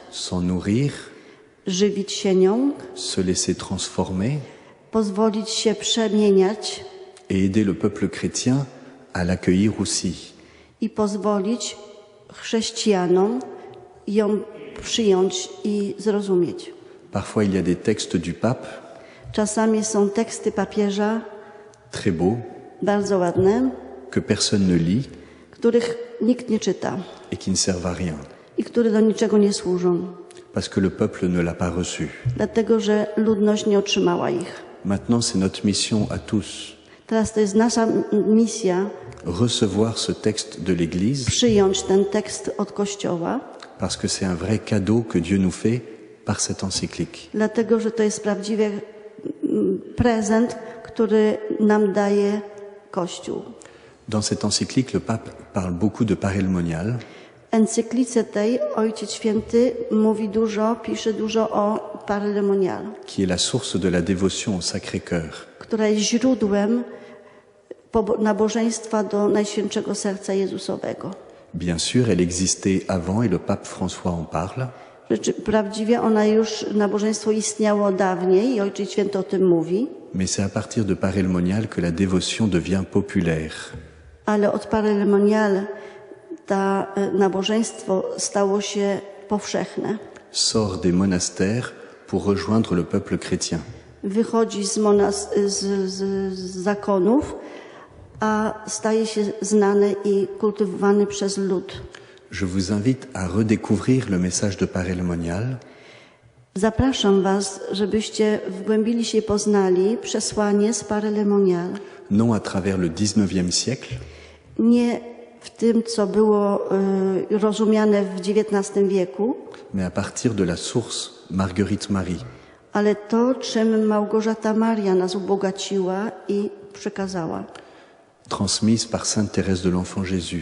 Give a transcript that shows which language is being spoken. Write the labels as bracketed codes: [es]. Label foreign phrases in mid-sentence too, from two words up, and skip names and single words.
[fr] s'en nourrir, [pl] żywić się nią, [fr] se laisser transformer [pl] pozwolić się przemieniać [fr] et aider le peuple chrétien à l'accueillir aussi. [pl] i pozwolić chrześcijanom ją przyjąć i zrozumieć. [fr] Parfois, il y a des textes du pape [pl] Czasami są teksty papieża [fr] très beaux [pl] bardzo ładne, [fr] que personne ne lit [pl] których nikt nie czyta [fr] et qui ne servent à rien [pl] i które do niczego nie służą, [fr] parce que le peuple ne l'a pas reçu. [pl] dlatego że ludność nie otrzymała ich. [fr] Maintenant, c'est notre mission à tous, [pl] Teraz to jest nasza misja [fr] recevoir ce texte de l'Église [pl] przyjąć ten tekst od Kościoła, [fr] parce que c'est un vrai cadeau que Dieu nous fait par cette encyclique. [pl] dlatego że to jest prawdziwy prezent, który nam daje Kościół. [fr] Dans cette encyclique, le pape parle beaucoup de parélemonial, [pl] W encyklice tej Ojciec Święty pisze dużo o parelemonialu, [fr] qui est la source de la dévotion au Sacré-Cœur. [pl] która jest źródłem nabożeństwa do Najświętszego Serca Jezusowego. [fr] Bien sûr, elle existait avant et le pape François en parle, [pl] Prawdziwie nabożeństwo istniało dawniej i Ojciec Święty o tym mówi, [fr] mais c'est à partir de parélemonial que la dévotion devient populaire. [pl] ale od parelemonial nabożeństwo stało się powszechne. [fr] Sort des monastères pour rejoindre le peuple chrétien. [pl] Wychodzi z zakonów, a staje się znane i kultywowany przez lud. [fr] Je vous invite à redécouvrir le message de parélemonial, [pl] Zapraszam Was, żebyście wgłębili się i poznali przesłanie z parelemonial. [fr] non à travers le XIXe siècle, [pl] Nie w tym, co było rozumiane w XIX wieku, [fr] mais à partir de la source Marguerite Marie, [pl] ale to, czym Małgorzata Maria nas ubogaciła i przekazała. [fr] transmise par Sainte Thérèse de l'Enfant Jésus